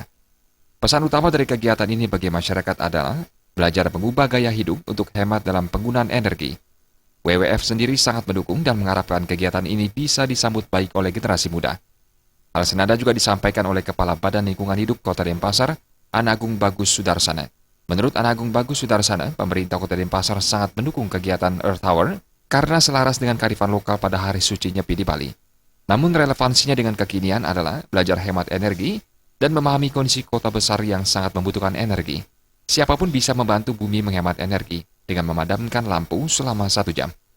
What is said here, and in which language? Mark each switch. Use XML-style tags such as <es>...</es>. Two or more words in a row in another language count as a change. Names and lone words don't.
<id>Pesan utama dari kegiatan ini bagi masyarakat adalah belajar mengubah gaya hidup untuk hemat dalam penggunaan energi. WWF sendiri sangat mendukung dan mengharapkan kegiatan ini bisa disambut baik oleh generasi muda. Hal senada juga disampaikan oleh Kepala Badan Lingkungan Hidup Kota Denpasar, Anagung Bagus Sudarsana. Menurut Anagung Bagus Sudarsana, pemerintah Kota Denpasar sangat mendukung kegiatan Earth Hour karena selaras dengan kearifan lokal pada hari suci Nyepi di Bali. Namun relevansinya dengan kekinian adalah belajar hemat energi dan memahami kondisi kota besar yang sangat membutuhkan energi. Siapapun bisa membantu bumi menghemat energi dengan memadamkan lampu selama 1 jam.</id>